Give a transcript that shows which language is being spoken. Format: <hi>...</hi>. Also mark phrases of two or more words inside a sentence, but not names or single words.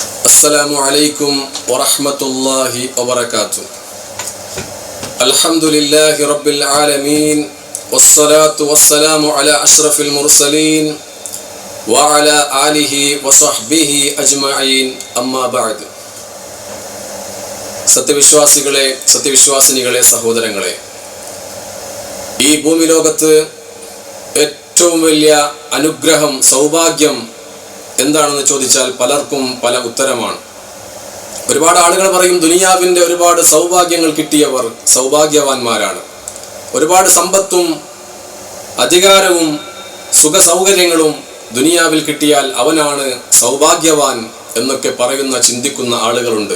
<ar>السلام عليكم ورحمة الله وبركاته. الحمد لله رب العالمين والصلاة والسلام على أشرف المرسلين وعلى آله وصحبه أجمعين أما بعد.</ar> <ml>സത്യവിശ്വാസികളെ, സത്യവിശ്വാസിനികളെ, സഹോദരങ്ങളെ, ഈ ഭൂമി ലോകത്ത് ഏറ്റവും വലിയ അനുഗ്രഹം, സൗഭാഗ്യം എന്താണെന്ന് ചോദിച്ചാൽ പലർക്കും പല ഉത്തരമാണ്. ഒരുപാട് ആളുകൾ പറയും ദുനിയാവിൻ്റെ ഒരുപാട് സൗഭാഗ്യങ്ങൾ കിട്ടിയവർ സൗഭാഗ്യവാന്മാരാണ്, ഒരുപാട് സമ്പത്തും അധികാരവും സുഖ സൗകര്യങ്ങളും ദുനിയാവിൽ കിട്ടിയാൽ അവനാണ് സൗഭാഗ്യവാൻ എന്നൊക്കെ പറയുന്ന, ചിന്തിക്കുന്ന ആളുകളുണ്ട്.</ml>